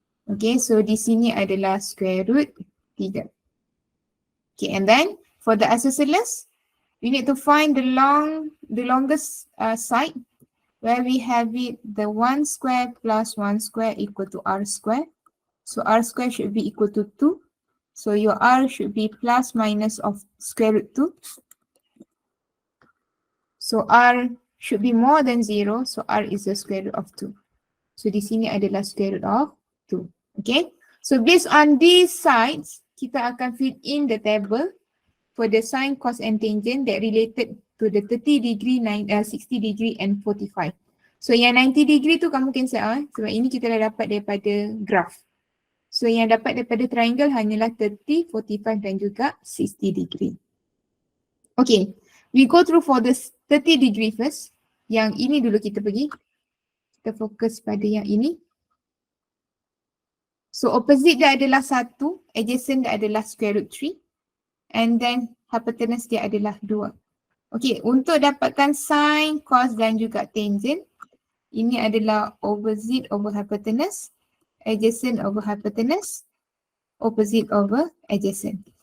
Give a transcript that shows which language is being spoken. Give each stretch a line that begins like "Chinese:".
English: Okay, so
Malay: di sini adalah
English: square root 3. Okay, and then for the isosceles, we need to find the longest side where we have it the 1 square plus 1 square equal to r square. So r square should be equal to 2. So your r should be plus minus of square root 2. So r should be more than 0. So r is the square root of 2. So
Malay: di sini adalah
English: square root of 2. Okay. So based on these sides,
Malay: kita akan
English: fit in the table for the sine, cos and tangent that related to the 30 degree, 60 degree and 45.
Malay: So yang 90 degree tu kamu cancel sebab ini kita dah dapat daripada graph. So yang dapat daripada triangle hanyalah 30, 45 dan juga 60 degree.
English: Okay, we go through for the 30 degree first.
Malay: Yang ini dulu kita pergi. Kita fokus pada yang ini. So opposite dia adalah 1, adjacent dia adalah square root 3.
English: And then
Malay: hypotenuse dia adalah 2. Okay, untuk dapatkan sine, cos dan juga tangent, ini adalah opposite over hypotenuse, adjacent over hypotenuse, opposite over adjacent.